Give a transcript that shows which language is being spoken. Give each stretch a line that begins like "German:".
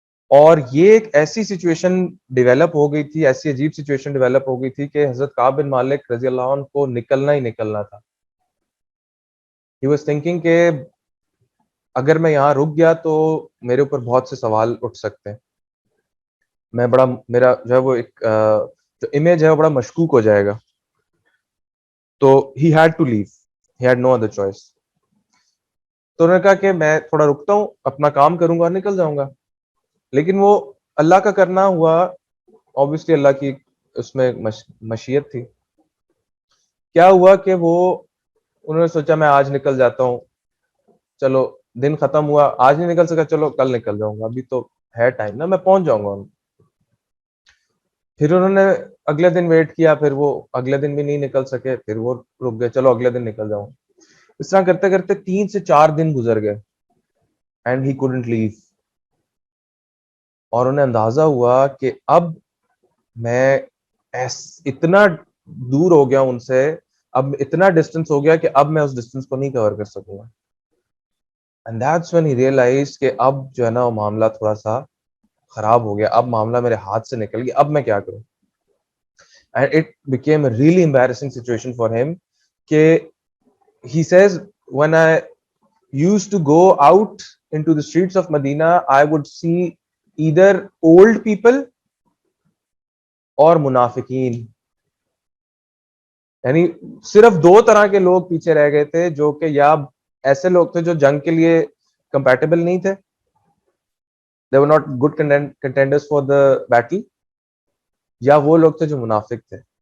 Urdu: اور یہ ایک ایسی سچویشن ڈیولپ ہو گئی تھی, ایسی عجیب سچویشن ڈیولپ ہو گئی تھی کہ حضرت کعب بن مالک رضی اللہ عنہ کو نکلنا ہی نکلنا تھا.
English: He was thinking
Urdu: کہ اگر میں یہاں رک گیا تو میرے اوپر بہت سے سوال اٹھ سکتے ہیں, میں بڑا, میرا جو ہے وہ ایک جو امیج ہے وہ بڑا مشکوک ہو جائے گا.
English: تو he had to leave, he had no other choice.
Urdu: تو انہوں نے کہا کہ میں تھوڑا رکتا ہوں, اپنا کام کروں گا اور نکل جاؤں گا. لیکن وہ اللہ کا کرنا ہوا, obviously اللہ کی اس میں مشیت تھی. کیا ہوا کہ وہ انہوں نے سوچا میں آج نکل جاتا ہوں, چلو دن ختم ہوا, آج نہیں نکل سکا, چلو کل نکل جاؤں گا, ابھی تو ہے ٹائم نا, میں پہنچ جاؤں گا. پھر انہوں نے اگلے دن ویٹ کیا, پھر وہ اگلے دن بھی نہیں نکل سکے, پھر وہ رک گئے, چلو اگلے دن نکل جاؤں. اس طرح کرتے کرتے 3 سے 4 دن گزر گئے,
English: And he couldn't leave.
Urdu: اور انہیں اندازہ ہوا کہ اب میں اتنا دور ہو گیا ان سے, اب اتنا ڈسٹینس ہو گیا کہ اب میں اس ڈسٹینس کو نہیں کور کر سکوں گا.
English: and that's when he realized
Urdu: کہ اب جو ہے نا وہ معاملہ تھوڑا سا خراب ہو گیا, اب معاملہ میرے ہاتھ سے نکل گیا, اب میں کیا کروں.
English: And it became a really embarrassing situation for him کہ he says when I used to go out into the streets of Medina, I would see either old people
Urdu: اور منافقین. یعنی صرف 2 طرح کے لوگ پیچھے رہ گئے تھے, جو کہ یا ایسے لوگ تھے جو جنگ کے لیے کمپیٹیبل نہیں تھے,
English: they were not good contenders for the battle,
Urdu: یا وہ لوگ تھے جو منافق تھے.